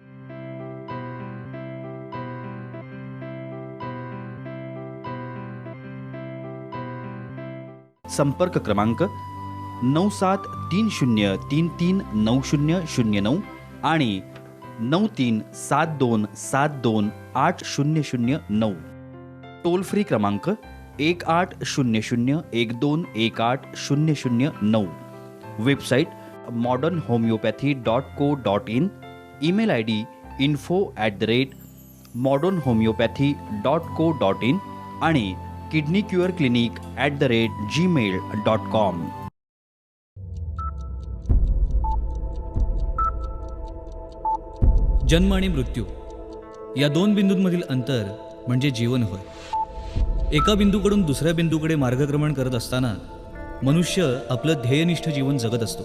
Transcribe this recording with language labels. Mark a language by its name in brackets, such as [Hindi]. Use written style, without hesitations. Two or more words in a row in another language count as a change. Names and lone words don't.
[Marathi] संपर्क क्रमांक 9730339009 आणि 9372728009. [English] toll free [Marathi] क्रमांक 180012180009. वेबसाईट modernhomeopathy.co.in. [English] email ID [Marathi] info@modernhomeopathy.co.in आणि kidneycureclinic@gmail.com. जन्म आणि मृत्यू या दोन बिंदूंमधील अंतर म्हणजे जीवन होय. एका बिंदूकडून दुसऱ्या बिंदूकडे मार्गक्रमण करत असताना मनुष्य आपलं ध्येयनिष्ठ जीवन जगत असतो.